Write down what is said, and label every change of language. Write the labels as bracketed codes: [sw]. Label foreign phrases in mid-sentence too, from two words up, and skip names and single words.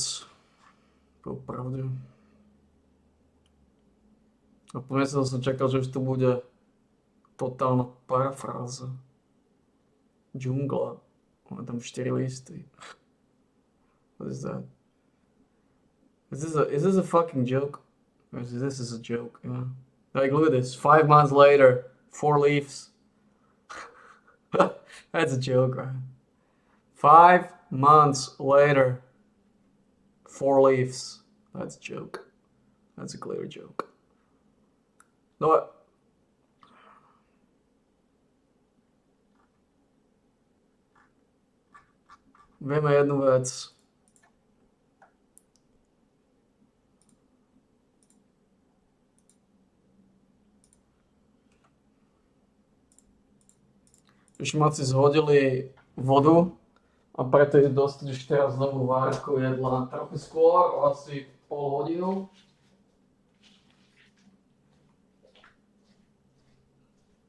[sk] Popravde. A po mesiacu som čakal, že už to bude totálna parafráza. Džungla. Máme tam 4 listy. [en] What is that? Is this a fucking joke? Or is this a joke? Yeah. Like, look at this. 5 months later, 4 leaves. That's a joke, right? 5 months later, 4 leaves. That's a joke. That's a clear joke. No. [sk] Vieme jednu vec. Šmaci zhodili vodu a preto je dostaneš teraz znovu várku jedla trochu skôr, asi pol hodinu.